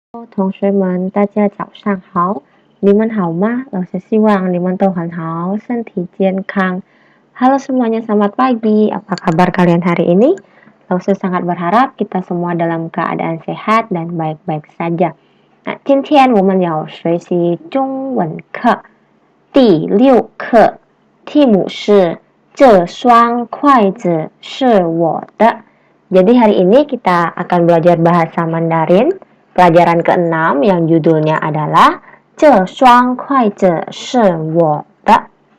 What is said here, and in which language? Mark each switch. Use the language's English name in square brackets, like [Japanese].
[Chinese] 同学们，大家早上好，你们好吗？老师希望你们都很好，身体健康. [Indonesian] Halo semuanya, selamat pagi. Apa kabar kalian hari ini? Lalu sangat berharap kita semua dalam keadaan sehat dan baik-baik saja. [Chinese] 那今天我们要学习中文课第6课，题目是这双筷子是我的. [Indonesian] Jadi hari ini kita akan belajar bahasa Mandarin pelajaran ke-6 yang judulnya adalah [Chinese] 这双筷子是我的.